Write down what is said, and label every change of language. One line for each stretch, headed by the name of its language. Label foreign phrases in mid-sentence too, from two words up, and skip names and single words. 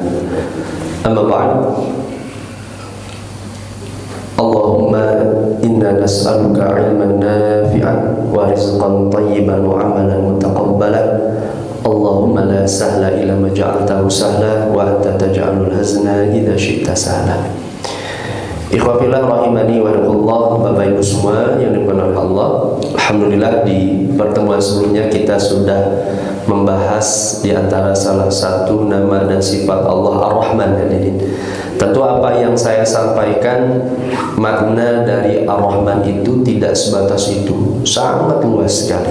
Arabic: أما بعد. اللهم إنا نسألك علما نافعا ورزقا طيبا وعملا متقبلا. اللهم لا سهل إلا ما جعلته سهلا وأنت تجعل الحزن إذا شئت سهلا. إخوة في الله رحمني ورحمكم الله,
Indonesian: Bapak Ibu semua yang dimuliakan Allah. Alhamdulillah di pertemuan sebelumnya kita sudah membahas di antara salah satu nama dan sifat Allah Ar-Rahman. Tentu apa yang saya sampaikan, makna dari Ar-Rahman itu tidak sebatas itu, sangat luas sekali.